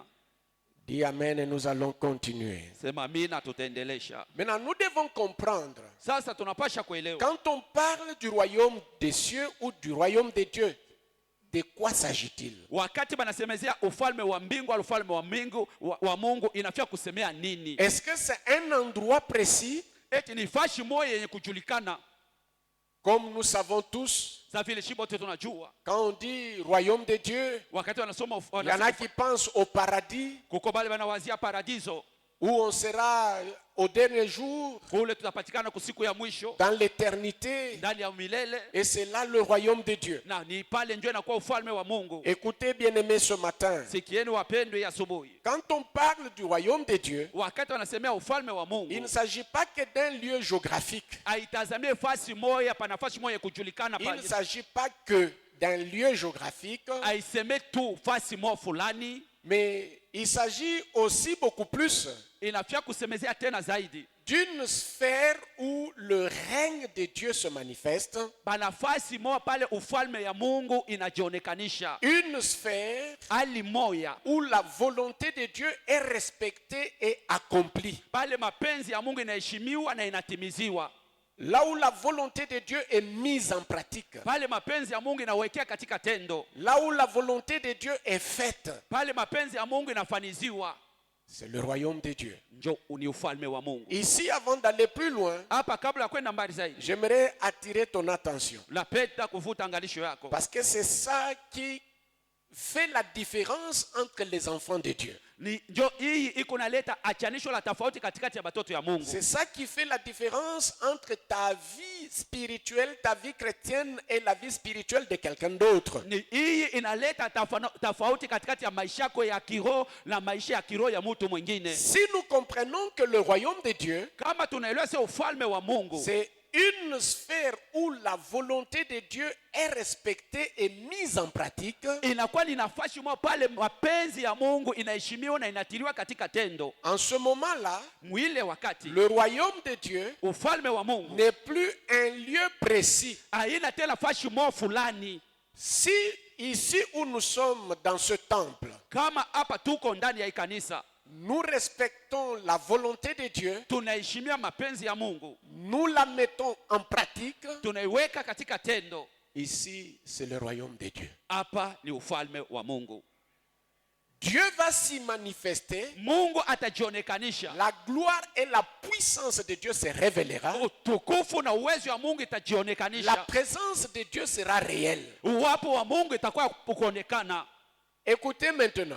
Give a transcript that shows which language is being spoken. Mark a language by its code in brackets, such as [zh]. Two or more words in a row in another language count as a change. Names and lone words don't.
[fr] Dis Amen et nous allons continuer. [sw] Sema amina, tutaendelesha. [fr] Maintenant, nous devons comprendre, [sw] Sasa tunapasha kuelewa [fr] quand on parle du Royaume des cieux ou du Royaume de Dieu, de quoi s'agit-il? [sw] wakati banasemezea ufalme wa mbingu au ufalme wa mbingu wa Mungu, inafia kusemea nini? [fr] Est-ce que c'est un endroit précis, [sw] Eti ni fashi moja yenye kujulikana? [fr] comme nous savons tous, [sw] Sa vile shibo wote tunajua, [fr] quand on dit Royaume de Dieu, [sw] wakati wanasoma [fr] il y en a qui pensent au paradis, [sw] kuko bale banawazia paradiso, [fr] où on sera au dernier jour, [sw] kule tutapatikana kusiku ya mwisho [fr] dans l'éternité, [sw] ndani ya milele, [fr] et c'est là le Royaume de Dieu. [sw] na ni pale ndio inakuwa ufalme wa Mungu. [fr] Écoutez, bien-aimés, ce matin, [sw] Sikieni wapendwa ya asubuhi, [fr] quand on parle du Royaume de Dieu, [sw] wakati wanasemea ufalme wa [fr] il [sw] Mungu, [fr] ne s'agit pas que d'un lieu géographique. [sw] haitazamie fasi moja pa nafasi moja kujulikana [fr] Il ne [sw] pale, [fr] s'agit pas que d'un lieu géographique, [sw] haiseme tu fasi moja fulani, [fr] mais il s'agit aussi beaucoup plus [sw] inafia kusemezea tena zaidi [fr] d'une sphère où le règne de Dieu se manifeste, [sw] banafasi moja pale ufalme ya Mungu inajionekanisha, [fr] une sphère [sw] hali moja [fr] où la volonté de Dieu est respectée et accomplie. [sw] pale mapenzi ya Mungu inaheshimiwa na inatimiziwa, [fr] Là où la volonté de Dieu est mise en pratique. [sw] pale mapenzi ya Mungu inawekea katika tendo, [fr] Là où la volonté de Dieu est faite. [sw] pale mapenzi ya Mungu inafaniziwa, [fr] C'est le royaume de Dieu. [sw] njo ni ufalme wa Mungu. [fr] Ici, avant d'aller plus loin, [sw] Hapa kabla ya kwenda mbali zaidi, [fr] j'aimerais attirer ton attention. [sw] napenda kuvuta angalisho yako, [fr] Parce que c'est ça qui fait la différence entre les enfants de Dieu. [sw] ni njo hii iko naleta achanisho la tofauti katikati ya batoto ya Mungu. [fr] C'est ça qui fait la différence entre ta vie spirituelle, ta vie chrétienne et la vie spirituelle de quelqu'un d'autre. [sw] Ni hii inaleta tofauti katikati ya maisha yako ya kiroho na maisha ya kiroho ya mtu mwingine. [fr] Si nous comprenons que le royaume de Dieu, [sw] Kama tunaelewa sio ufalme wa Mungu, [fr] c'est une sphère où la volonté de Dieu est respectée et mise en pratique, [sw] inakuwa ni nafasi moja pale mapenzi ya Mungu inaheshimiwa na inatiliwa katika tendo. [fr] en ce moment-là, [sw] Mwile wakati [fr] le royaume de Dieu [sw] ufalme wa Mungu [fr] n'est plus un lieu précis. [sw] haina tena fashi moja fulani. [fr] Si ici où nous sommes dans ce temple, [sw] Kama hapa tuko ndani ya hii kanisa, [fr] nous respectons la volonté de Dieu, [sw] tunaheshimia mapenzi ya Mungu, [fr] nous la mettons en pratique, [sw] tunaiweka katika tendo, [fr] ici c'est le royaume de Dieu. [sw] hapa ni ufalme wa Mungu. [fr] Dieu va s'y manifester, [sw] Mungu atajionekanisha, [fr] la gloire et la puissance de Dieu se révélera, [sw] utukufu na uwezo wa Mungu [fr] la [sw] itajionekanisha, [fr] présence de Dieu sera réelle. [sw] uwapo wa Mungu itakuwa kuonekana. [fr] Écoutez maintenant,